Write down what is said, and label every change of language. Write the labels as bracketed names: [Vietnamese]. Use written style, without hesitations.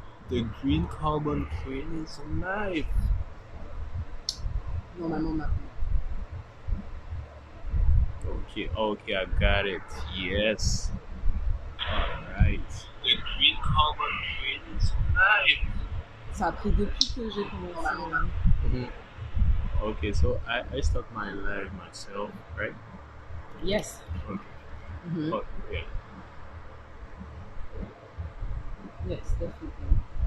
[English] The green carbon queen is alive. [French] Normalement maintenant. [English] Okay, I got it. Yes. Alright. The green carbon queen is alive. [French] Ça a pris depuis que j'ai commencé. [English] Okay, so I start my live myself, right? Yes. Okay. Mm-hmm. Okay, yeah. Yes, definitely.